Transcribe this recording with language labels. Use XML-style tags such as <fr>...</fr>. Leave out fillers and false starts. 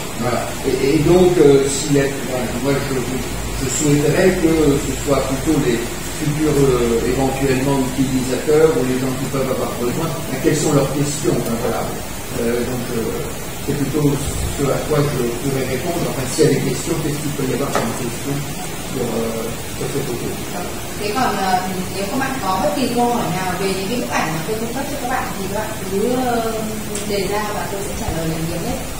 <fr>Voilà. Et donc moi je souhaiterais que ce soit plutôt les futurs éventuellement utilisateurs ou les gens qui peuvent avoir besoin, quelles sont leurs questions. Hein, voilà. Donc c'est plutôt ce à quoi je pourrais répondre. Enfin, s'il y a des questions, qu'est-ce qu'il peut y avoir comme question sur cette photo.</fr> <vi>Thế còn nếu các bạn có bất kỳ câu hỏi nào về những cái bức ảnh mà tôi cung cấp cho các bạn thì các bạn cứ đề ra và tôi sẽ trả lời là nhiều nhất.</vi>